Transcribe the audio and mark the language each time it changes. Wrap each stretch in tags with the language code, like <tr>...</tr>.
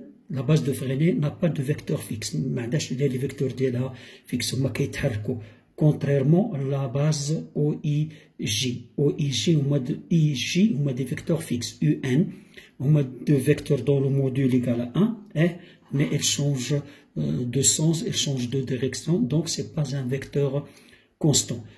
<fr>La base de freiner n'a pas de vecteur fixe.</fr> <ar>ما عندهاش</ar> <fr>les vecteurs</fr> <ar>ديالها fixe, هما كيتحركوا.</ar> <fr>Contrairement à la base OIJ. OIJ</fr> <ar>هما</ar> <fr>des vecteurs fixes. UN هما deux vecteurs dans le module égal à 1, mais elles changent de sens, elles changent de direction, donc ce n'est pas un vecteur constant.</fr>